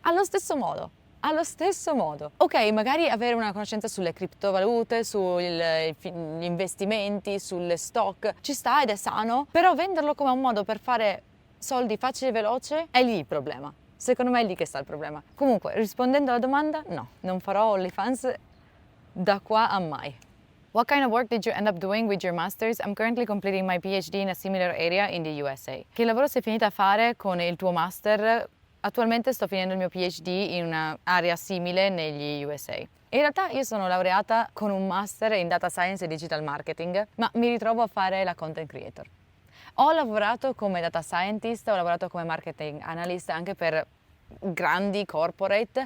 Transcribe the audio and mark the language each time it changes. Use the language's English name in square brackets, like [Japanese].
[Italian] Allo stesso modo. Ok, magari avere una conoscenza sulle criptovalute, sugli investimenti, sulle stock, ci sta ed è sano, però venderlo come un modo per fare soldi facile e veloce è lì il problema. Secondo me è lì che sta il problema. Comunque, rispondendo alla domanda, no, non farò OnlyFans da qua a mai. [English] What kind of work did you end up doing with your masters? I'm currently completing my PhD in a similar area in the USA. [Italian] Che lavoro sei finita a fare con il tuo master? Attualmente sto finendo il mio PhD in un'area simile negli USA. In realtà io sono laureata con un master in Data Science e Digital Marketing, ma mi ritrovo a fare la content creator. Ho lavorato come data scientist, ho lavorato come marketing analyst anche per grandi corporate.